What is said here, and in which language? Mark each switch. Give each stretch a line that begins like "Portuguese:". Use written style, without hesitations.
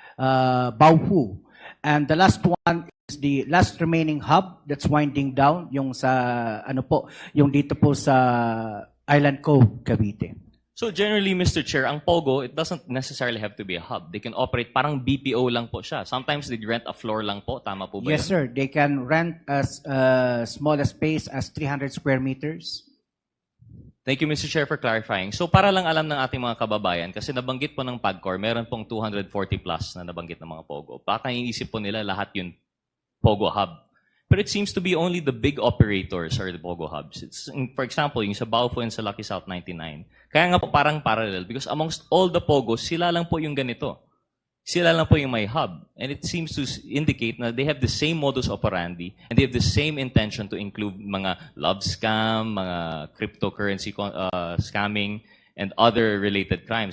English: Baofu. And the last one is the last remaining hub that's winding down,
Filipino: yung sa, ano po, yung dito po sa
English: Island Cove, Cavite. So generally, Mr. Chair, ang POGO, it doesn't necessarily have to be a hub. They can operate,
Filipino: parang BPO lang po siya.
English: Sometimes they rent a floor lang po. Tama po ba Yes, sir. They can rent as small a space as 300 square meters. Thank you, Mr. Chair, for clarifying.
Filipino: So para lang alam ng ating mga kababayan, kasi nabanggit po ng PAGCOR, meron pong 240 plus na nabanggit ng mga POGO. Baka inisip po nila lahat yun POGO hub.
English: But it seems to be only the big operators are the POGO hubs. It's, for example, yung sa Baofu and sa Lucky South 99.
Filipino: Kaya nga po parang parallel
English: because amongst all the POGOs, sila lang po yung ganito.
Filipino: Sila lang po yung may hub.
English: And it seems to indicate na they have the same modus operandi and they have the same intention to include mga love scam, mga cryptocurrency scamming, and other related crimes.